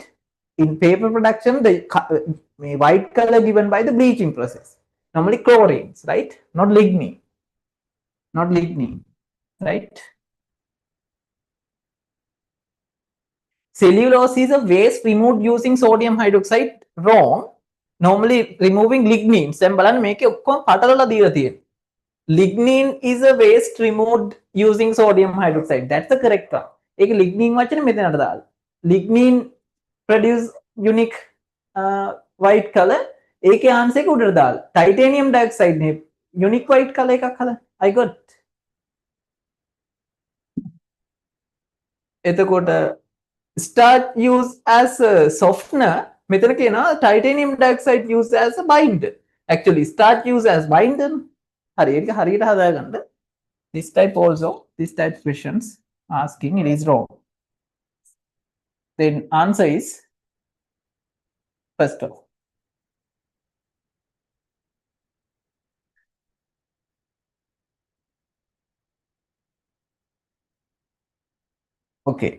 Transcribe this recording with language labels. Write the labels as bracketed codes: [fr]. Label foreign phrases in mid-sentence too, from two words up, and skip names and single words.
[en] In paper production the white color given by the bleaching process, normally chlorines, right? Not lignin, right? Cellulose is a waste removed using sodium hydroxide. Wrong. Normally removing lignins. [si] දැන් බලන්න මේකේ ඔක්කොම පටලලා දීලා තියෙනවා. [en] Lignin is a waste removed using sodium hydroxide. That's the correct one. [si] ඒක lignin වචනේ මෙතනට දාලා. [en] Lignin produce unique white color. [si] ඒකේ answer එක උඩට දාලා. [en] Titanium dioxide [si] නේ [en] unique white color [si] එකක් හදන්න. [en] I got. [si] එතකොට [en] starch used as a softener. [si] මෙතන කියනවා [en] titanium dioxide used as a binder. Actually starch used as binder. [si] හරියට හදාගන්න. [en] This type also, this type questions asking it is wrong. Then answer is first of all. Okay.